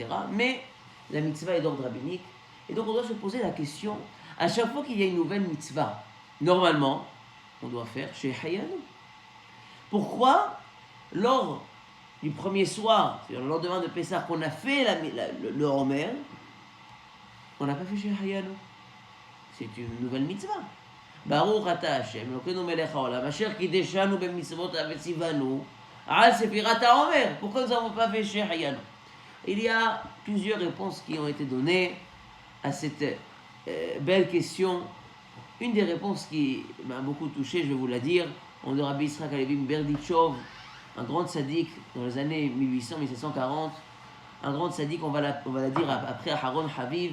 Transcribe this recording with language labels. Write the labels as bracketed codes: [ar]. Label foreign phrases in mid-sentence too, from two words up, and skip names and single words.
[fr] Mais la mitzvah est d'ordre rabbinique. Et donc on doit se poser la question, à chaque fois qu'il y a une nouvelle mitzvah, normalement, on doit faire chez Hayanu. Pourquoi, lors du premier soir, c'est-à-dire le lendemain de Pessah, qu'on a fait le Homer, on n'a pas fait chez Hayanu? C'est une nouvelle mitzvah. [he] ברוך אתה השם, אלוקינו מלך העולם, אשר קדשנו במצות וציונו על ספירת העומר. [fr] Pourquoi nous n'avons pas fait chez Hayanu? Il y a plusieurs réponses qui ont été données à cette belle question. Une des réponses qui m'a beaucoup touché, je vais vous la dire, on de Rabbi Yitzhak Halevi Berdichov, un grand tzaddik dans les années 1800-1740, un grand tzaddik, on va la dire après Aharon Haviv.